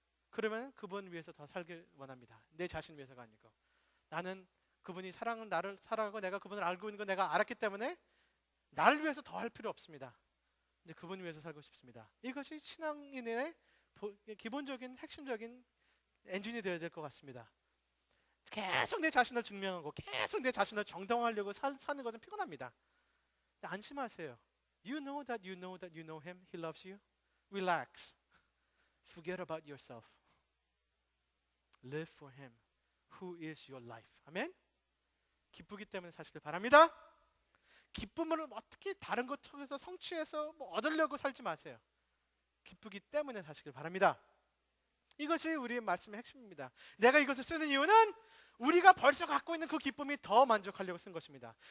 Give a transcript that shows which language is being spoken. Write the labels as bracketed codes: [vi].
[ko] 그러면 그분 위해서 더 살길 원합니다. 내 자신 위해서가 아니고, 나는 그분이 나를 사랑하고 내가 그분을 알고 있는 거 내가 알았기 때문에 나를 위해서 더 할 필요 없습니다. 이제 그분 위해서 살고 싶습니다. 이것이 신앙인의 기본적인 핵심적인 엔진이 되어야 될 것 같습니다. 계속 내 자신을 증명하고 계속 내 자신을 정당화하려고 사는 것은 피곤합니다. 안심하세요. [en] You know that you know that you know Him. He loves you. Relax. Forget about yourself. Live for Him, who is your life. [ko] 아멘. 기쁘기 때문에 사시길 바랍니다. 기쁨을 어떻게 다른 것 통해서 성취해서 얻으려고 살지 마세요. 기쁘기 때문에 사시길 바랍니다. 이것이 우리의 말씀의 핵심입니다. 내가 이것을 쓰는 이유는 우리가 벌써 갖고 있는 그 기쁨이 더 만족하려고 쓴 것입니다.